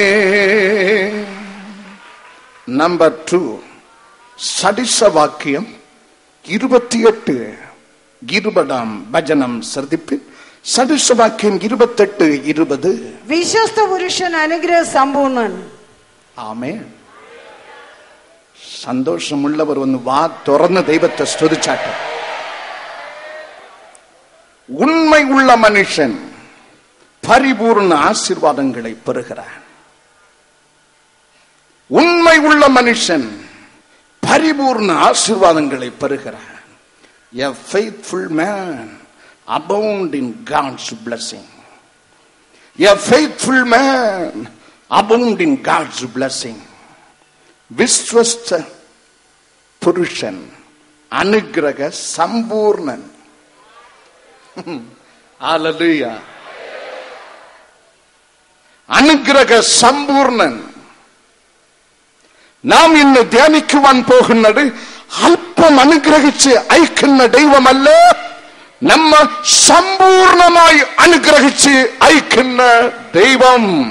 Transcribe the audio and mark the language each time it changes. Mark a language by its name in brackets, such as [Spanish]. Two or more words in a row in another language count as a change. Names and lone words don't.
[Malayalam] നമ്പർ 2, സദൃശവാക്യം 28 20 വചനം ശ്രദ്ധിപ്പിൻ. സദൃശവാക്യം 28:20. വിശ്വസ്ത പുരുഷൻ അനുഗ്രഹ സമ്പൂർണ്ണൻ. ആമേൻ. സന്തോഷമുള്ളവർ ഒന്ന് വാ തുറന്ന് ദൈവത്തെ സ്തുതിച്ചാട്ടെ. [Tamil] உண்மையுள்ள மனுஷன் பரிபூர்ண ஆசீர்வாதங்களை பெறுகிறான். உண்மை உள்ள மனுஷன் பரிபூர்ண ஆசீர்வாதங்களை பெறுகிறான். [English] A faithful man abound in God's blessing. A faithful man abound in God's blessing. [Malayalam] വിശ്വസ്ത പുരുഷൻ അനുഗ്രഹ സമ്പൂർണ്ണൻ. Hallelujah. അനുഗ്രഹ സമ്പൂർണൻ. നാം ഇന്ന് ധ്യാനിക്കുവാൻ പോകുന്നത് അല്പം അനുഗ്രഹിച്ച് അയക്കുന്ന ദൈവമല്ല, നമ്മ സമ്പൂർണമായി അനുഗ്രഹിച്ച് അയക്കുന്ന ദൈവം.